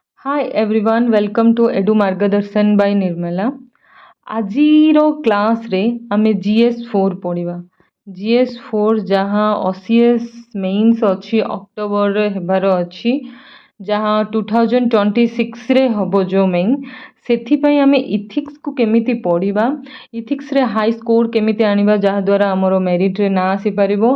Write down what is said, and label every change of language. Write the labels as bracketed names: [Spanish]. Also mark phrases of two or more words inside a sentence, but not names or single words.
[English] Hi everyone, welcome to Edu Margadarshan by Nirmala. [Odia] ଆଜିର କ୍ଲାସ୍ରେ ଆମେ GS4 ପଢ଼ିବା। GS4 ଯାହା OCS ମେନ୍ସ ଅଛି ଅକ୍ଟୋବରରେ ହେବାର ଅଛି, ଯାହା 2026ରେ ହେବ ଯେଉଁ ମେନ୍, ସେଥିପାଇଁ ଆମେ ଇଥିକ୍ସକୁ କେମିତି ପଢ଼ିବା, ଇଥିକ୍ସରେ ହାଇ ସ୍କୋର କେମିତି ଆଣିବା ଯାହାଦ୍ୱାରା ଆମର ମେରିଟ୍ରେ ନାଁ ଆସିପାରିବ।